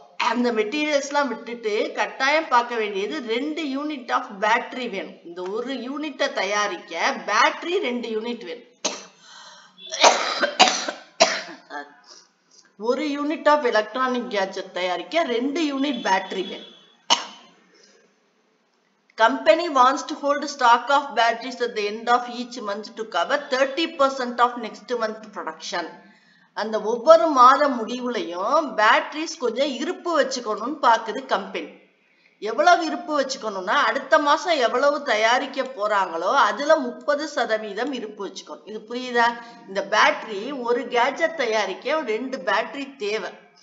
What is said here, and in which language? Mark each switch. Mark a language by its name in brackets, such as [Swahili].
[Tamil] அந்த மெட்டீரியல்ஸ் எல்லாம் விட்டுட்டு கட்டாயம் பார்க்க வேண்டியது 2 யூனிட் ஆஃப் பேட்டரி வேணும். இந்த ஒரு யூனிட்டை தயாரிக்க பேட்டரி 2 யூனிட் வேணும். ஒரு யூனிட் ஆஃப் எலக்ட்ரானிக் கேஜெட் தயாரிக்க 2 யூனிட் பேட்டரி வேணும். [English] Company wants to hold stock of batteries at the end of each month to cover 30% of next month production. [Tamil] அந்த ஒவ்வொரு மாத முடிவுலையும் பேட்டரிஸ் கொஞ்சம் இருப்பு வச்சுக்கணும்னு பாக்குது கம்பெனி. எவ்வளவு இருப்பு வச்சுக்கணும்னா அடுத்த மாசம் எவ்வளவு தயாரிக்க போறாங்களோ அதுல 30% இருப்பு வச்சுக்கணும். இது புரியுதா? இந்த பேட்டரி, ஒரு கேஜெட் தயாரிக்க 2 பேட்டரி தேவை.